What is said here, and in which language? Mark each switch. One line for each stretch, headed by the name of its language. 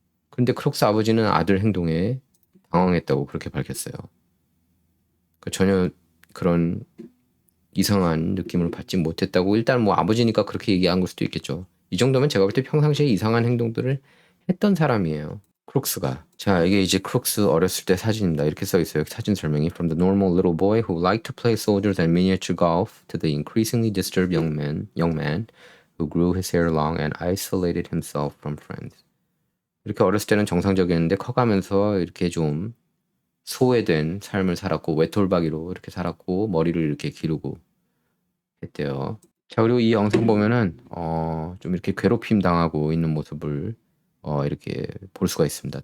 Korean: 그런데 크룩스 아버지는 아들 행동에 당황했다고 그렇게 밝혔어요. 그러니까 전혀 그런 이상한 느낌을 받지 못했다고 일단 뭐 아버지니까 그렇게 얘기한 걸 수도 있겠죠. 이 정도면 제가 볼 때 평상시에 이상한 행동들을 했던 사람이에요. 크룩스가. 자, 이게 이제 크룩스 어렸을 때 사진입니다. 이렇게 써 있어요.
English: 사진 설명이 From the normal little boy who liked to play soldiers and miniature golf to the increasingly disturbed young man who grew his hair long and isolated himself from friends.
Korean: 이렇게 어렸을 때는 정상적이었는데 커가면서 이렇게 좀 소외된 삶을 살았고 외톨박이로 이렇게 살았고 머리를 이렇게 기르고 했대요. 자, 그리고 이 영상 보면은 좀 이렇게 괴롭힘 당하고 있는 모습을 이렇게 볼 수가 있습니다.